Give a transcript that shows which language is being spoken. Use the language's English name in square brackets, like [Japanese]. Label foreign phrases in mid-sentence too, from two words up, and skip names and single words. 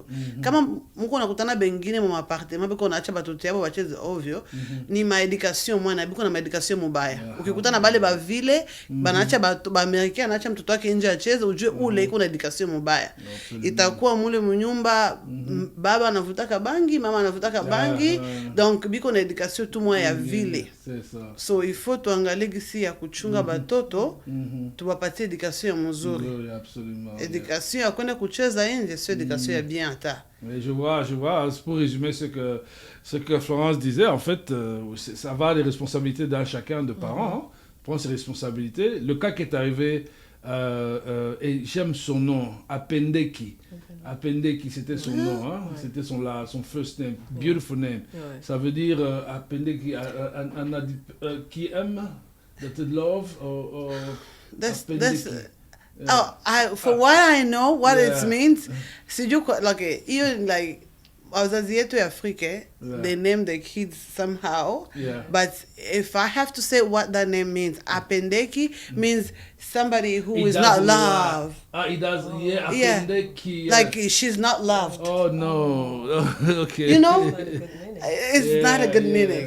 [Swahili] Kama mko nakutana bengine mu appartement biko naacha batoto yabo bacheze ovyo, ni ma education mwana biko na ma education mubaya. Ukikutana bale ba vile banaacha ba Amerika anaacha mtoto wake nje acheze, ujue ule iko na education mubaya. Itakuwa mule mnyumba baba anavutaka bangi, mama anavutaka bangi, donc biko na education tu mwa ya vile. So [French] il faut [Swahili] tuangalie gisi ya kuchunga batoto, tuwapatie education mzuri. [French] Absolument. Éducation à connaître [Swahili] kucheza nje, [French] c'est éducation ya bien ata. Mais je vois, pour résumer ce que Florence disait, en fait, ça va des responsabilités d'un chacun de parents, prendre ses responsabilités. Le cas qui est arrivé, et j'aime son nom, Apendeki, c'était son nom, hein? C'était son [English] first name, beautiful name. [French] Ça veut dire Apendeki, qui aime, [English] that love, or that's for what I know, what it means, like even like [Swahili] wazazi yetu ya Afrika, [English] they name the kids somehow. But if I have to say what that name means, Apendeki means somebody who is not loved. It does, Apendeki. Like she's not loved. Oh no, okay. You know, it's not a good meaning.